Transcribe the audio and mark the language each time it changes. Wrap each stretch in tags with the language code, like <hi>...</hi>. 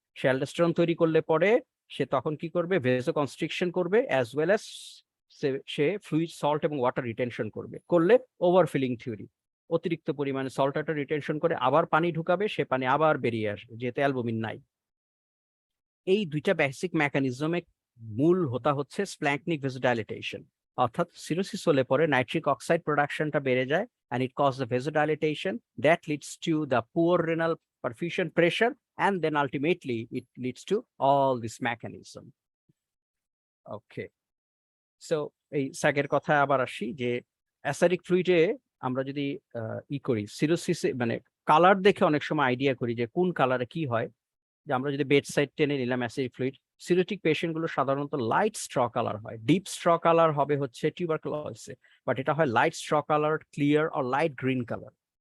<bn>সে aldosterone তৈরি করলে পরে সে তখন কি করবে, ভেসোকনস্ট্রিকশন করবে, অ্যাজ ওয়েল অ্যাজ সে ফ্লুইড, সল্ট এবং ওয়াটার রিটেনশন করলে ওভারফিলিং থিওরি, অতিরিক্ত পরিমাণে সল্ট ওয়াটার রিটেনশন করে আবার পানি ঢুকাবে, সে পানি আবার বেরিয়ে আসবে যেহেতু অ্যালবুমিন নাই। এই দুইটা বেসিক মেকানিজমে মূল হচ্ছে স্প্ল্যাঙ্কনিক ভেসোডাইলেটেশন, অর্থাৎ সিরোসিস হলে পরে নাইট্রিক অক্সাইড প্রোডাকশনটা বেড়ে যায়,</bn> <en>and it causes the vasodilatation that leads to the poor renal perfusion pressure, and then ultimately it leads to all this mechanism.</en> <bn>Okay, so এই স্যাগের কথায় আবার আসি, যে অ্যাসিডিক ফ্লুইডে আমরা যদি করি সিরোসিসে, মানে কালার দেখে অনেক সময় আইডিয়া করি যে কোন কালারে কি হয়। যে আমরা যদি বেড সাইড টেনে নিলাম অ্যাসিডিক ফ্লুইড, সিরোটিক পেশেন্ট গুলো সাধারণত লাইট স্ট্র কালার হয়, ডিপ স্ট্র কালার হবে হচ্ছে টিউবারকুলোসিসে, বাট এটা হয় light straw colour, clear or light green colour.</bn>